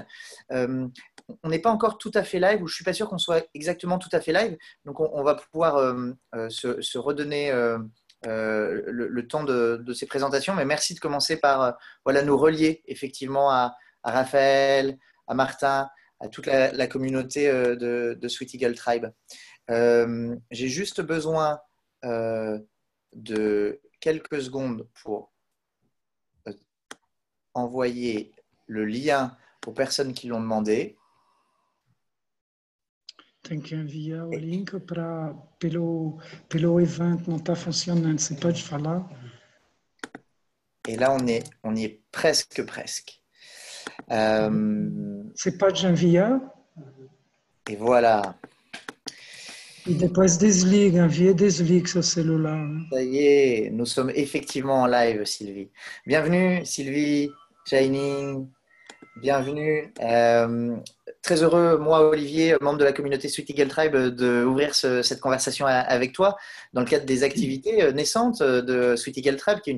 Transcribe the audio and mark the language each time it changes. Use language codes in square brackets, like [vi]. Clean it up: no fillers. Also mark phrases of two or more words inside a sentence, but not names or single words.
[fr] On n'est pas encore tout à fait live, ou je ne suis pas sûr qu'on soit exactement tout à fait live, donc on va pouvoir se redonner le temps de ces présentations, mais merci de commencer par voilà, nous relier effectivement à Raphaël, à Martin, à toute la communauté de Sweet Eagle Tribe. J'ai juste besoin de quelques secondes pour envoyer le lien aux personnes qui l'ont demandé. [pt] Tem que enviar o link pelo evento, não está funcionando. Você pode falar? [fr] Et là, on y est presque. [pt] Você pode enviar? [fr] Et voilà. [pt] E depois desliga, envia e desliga seu celular. [fr] Ça y est, nous sommes effectivement en live, Sylvie. Bienvenue, Sylvie, Shining. Bienvenue. Très heureux, moi, Olivier, membre de la communauté Sweet Eagle Tribe, d'ouvrir cette conversation avec toi dans le cadre des activités naissantes de Sweet Eagle Tribe, qui est une